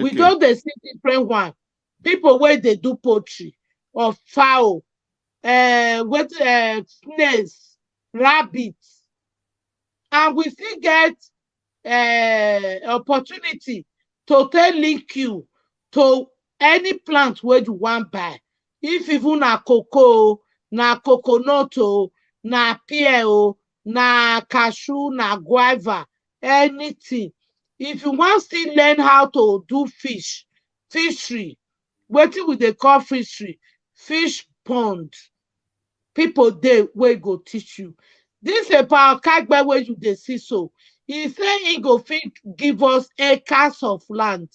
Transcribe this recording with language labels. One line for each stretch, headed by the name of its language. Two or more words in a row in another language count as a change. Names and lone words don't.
Nigerian Pidgin: We don't dey see different one. People wey dey do poultry or fowl, snails, rabbits, and we still get opportunity to take link you to any plant wey you wan buy. If even na cocoa, na coconut, na pear, na cashew, na guava, anything. If you want still learn how to do fishery, wetin we dey call fishery, fish pond, people dey wey go teach you. This Paul Kagbe wey you dey see so, he say he go fit give us acres of land.